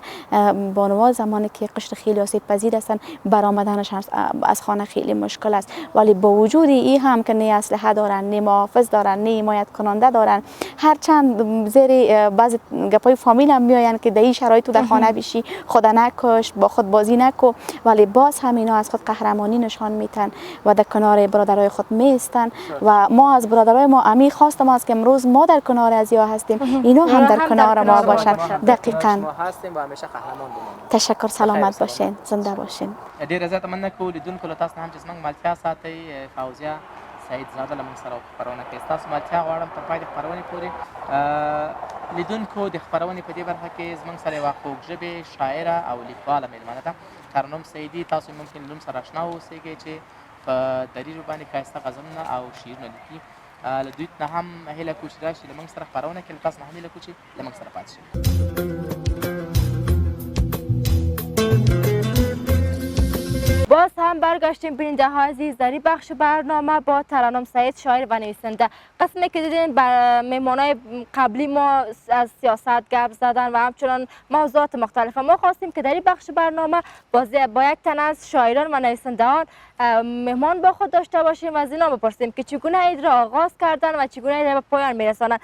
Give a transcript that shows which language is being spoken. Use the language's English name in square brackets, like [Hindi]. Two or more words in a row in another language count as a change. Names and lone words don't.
[Persian] بانوار زمانی که قشر خیلی آسیب پذیر هستند برآمدنش از خانه خیلی مشکل است، ولی با وجود این هم که نه اسلحه دارن، نه محافظ دارن، نه حمایت کننده دارن، هرچند زیر بعض گپای فامیل هم میاین که در این شرایط تو در خانه بشی، خدا نکش، با خود بازی نکو، ولی باز هم اینا از خود قهرمانی نشان میتن و در کنار برادرای خود میستن و ما از برادرای ما امی خواستم است که امروز ما در کنار ازیا هستیم، اینا هم در کنار ما باشن. دقیقاً. ما هستیم و همیشه قهرمان بمونیم. تشکر، سلامت باشین، زنده باشین. [Pashto] ډیر زیات مننه کوم لیدونکو له تاسو نه هم چې زموږ ملتیا ساتئ. فوزیه سعید زاده له موږ سره خپرونه کوي. ستاسو ملتیا غواړم تر پای د خپرونې پورې. لیدونکو د خپرونې په دې برخه کې زموږ سره یوه خوږژبې شاعره او لیکواله مېلمنه ده ترنم سعیدي. تاسو ممکن نوم سره اشنا اوسئ چې په دریجو باندې ښایسته غزلونه او شعرونه لیکي. له دوی نه هم هیله کوو چې راشي له موږ سره خپرونه کوي. له تاسو نه هم هیله کوو چې له موږ سره پاتې شئ. [Persian] باز هم برگشتیم بیننده های عزیز در این بخش برنامه با ترنم سعید شاعر و نویسنده. قسمی که دیدین بر مهمانای قبلی ما از سیاست گپ زدن و همچنان موضوعات مختلف. ما خواستیم که در این بخش برنامه با یک تن از شاعران و نویسندگان مهمان با خود داشته باشیم و از اینا بپرسیم که چگونه عید را آغاز کردن و چگونه عید را به پایان میرسانند.